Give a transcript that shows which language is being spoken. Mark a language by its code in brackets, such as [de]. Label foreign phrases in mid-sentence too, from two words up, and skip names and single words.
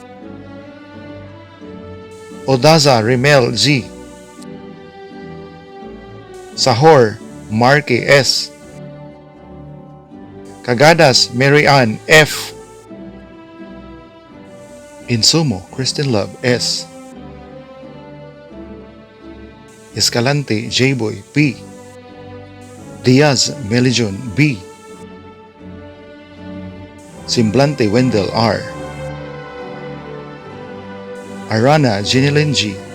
[tl] Odaza Rimel G. Sahor Marky S. Cagadas Mary Ann F. Insumo Kristen Love S. Escalante J-Boy P. Diaz Melijon B. Simblante Wendell R. Arana Jeneline G.